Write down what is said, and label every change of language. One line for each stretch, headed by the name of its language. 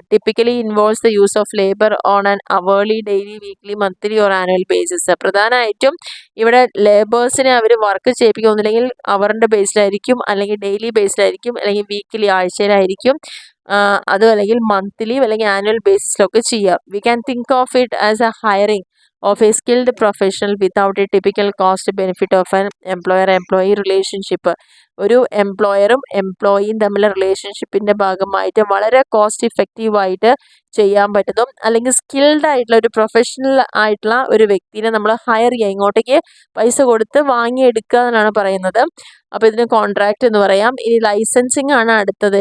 English: Typically involves the use of labour on an hourly, daily, weekly, monthly or annual basis.
Malayalam: പ്രധാനമായിട്ടും ഇവിടെ ലേബേഴ്സിനെ അവർ work ചെയ്യിപ്പിക്കുക, ഒന്നില്ലെങ്കിൽ അവറിൻ്റെ ബേസിലായിരിക്കും, അല്ലെങ്കിൽ daily ബേസിലായിരിക്കും, അല്ലെങ്കിൽ weekly ആഴ്ചയിലായിരിക്കും, അതും അല്ലെങ്കിൽ മന്ത്ലി അല്ലെങ്കിൽ ആനുവൽ ബേസിസിലൊക്കെ ചെയ്യുക.
English: We can think of it as a hiring of a skilled professional without a typical cost benefit of an employer-employee relationship.
Malayalam: ഒരു എംപ്ലോയറും എംപ്ലോയിയും തമ്മിലുള്ള റിലേഷൻഷിപ്പിൻ്റെ ഭാഗമായിട്ട് വളരെ കോസ്റ്റ് ഇഫക്റ്റീവായിട്ട് ചെയ്യാൻ പറ്റുന്നതും, അല്ലെങ്കിൽ സ്കിൽഡ് ആയിട്ടുള്ള ഒരു പ്രൊഫഷണൽ ആയിട്ടുള്ള ഒരു വ്യക്തിനെ നമ്മൾ ഹയർ ചെയ്യുക, ഇങ്ങോട്ടേക്ക് പൈസ കൊടുത്ത് വാങ്ങിയെടുക്കുക എന്നാണ് പറയുന്നത്. അപ്പോൾ ഇതിന് കോൺട്രാക്റ്റ് എന്ന് പറയാം. ഇനി ലൈസൻസിങ് ആണ് അടുത്തത്.